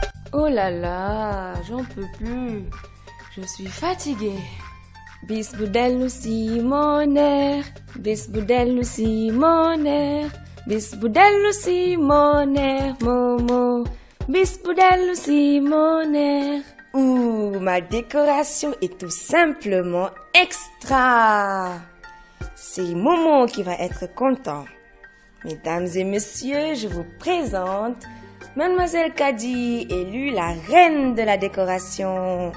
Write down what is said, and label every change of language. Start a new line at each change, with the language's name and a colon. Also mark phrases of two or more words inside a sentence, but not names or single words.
French: Oh là là, j'en peux plus. Je suis fatiguée. Bis budel Simoner, bis budel Simoner, bis budel Simoner, Momo, bis budel Simoner. Ouh, ma décoration est tout simplement extra. C'est Momo qui va être content. Mesdames et messieurs, je vous présente Mademoiselle Kadi, élue la reine de la décoration.